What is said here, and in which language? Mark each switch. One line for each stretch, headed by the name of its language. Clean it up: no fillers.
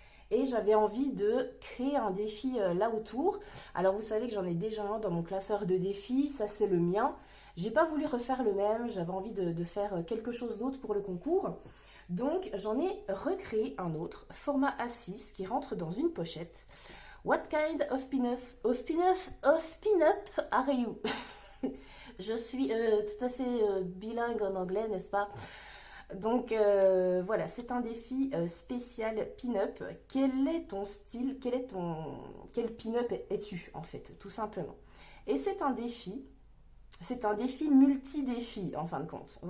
French: Et j'avais envie de créer un défi là autour. Alors vous savez que j'en ai déjà un dans mon classeur de défis, ça c'est le mien. J'ai pas voulu refaire le même, j'avais envie de faire quelque chose d'autre pour le concours. Donc j'en ai recréé un autre, format A6, qui rentre dans une pochette.
English: What kind of pin-up are you?
French: Je suis tout à fait bilingue en anglais, n'est-ce pas? Donc voilà, c'est un défi spécial pin-up. Quel est ton style? Quel pin-up es-tu en fait, tout simplement? Et c'est un défi multi-défi en fin de compte.